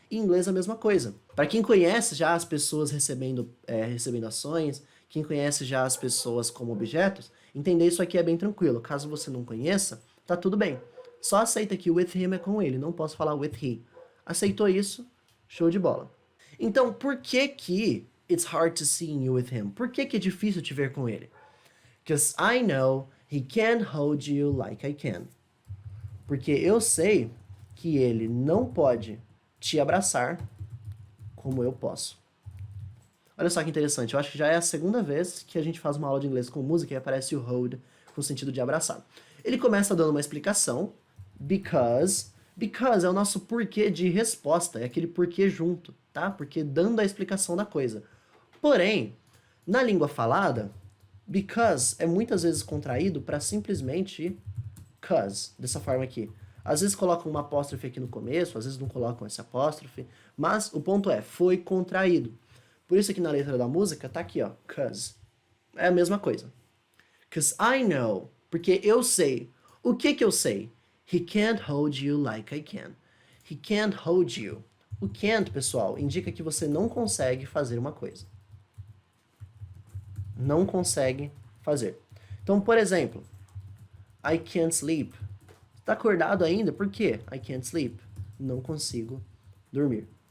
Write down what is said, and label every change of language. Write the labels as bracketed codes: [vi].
[pt] Em inglês é a mesma coisa. Para quem conhece já as pessoas recebendo ações, quem conhece já as pessoas como objetos, entender isso aqui é bem tranquilo. Caso você não conheça, tá tudo bem. Só aceita que [en] with him [pt] é com ele, não posso falar [en] with he. [pt] Aceitou isso? Show de bola. Então, por que [en] it's hard to see you with him? [pt] Por que é difícil te ver com ele? [en] Because I know he can't hold you like I can. [pt] Porque eu sei que ele não pode te abraçar como eu posso. Olha só que interessante, eu acho que já é a segunda vez que a gente faz uma aula de inglês com música e aparece o hold com o sentido de abraçar. Ele começa dando uma explicação, because é o nosso porquê de resposta, é aquele porquê junto, tá? Porque dando a explicação da coisa. Porém, na língua falada, because é muitas vezes contraído para simplesmente cause, dessa forma aqui. Às vezes colocam uma apóstrofe aqui no começo, às vezes não colocam essa apóstrofe, mas o ponto é, foi contraído. Por isso que na letra da música tá aqui, ó, cause. É a mesma coisa. [en] Cause I know, [pt] porque eu sei. O que eu sei? [en] He can't hold you like I can. He can't hold you. [pt] O can't, pessoal, indica que você não consegue fazer uma coisa. Não consegue fazer. Então, por exemplo, [en] I can't sleep. [pt] Está acordado ainda? Por quê? I can't sleep. Não consigo dormir.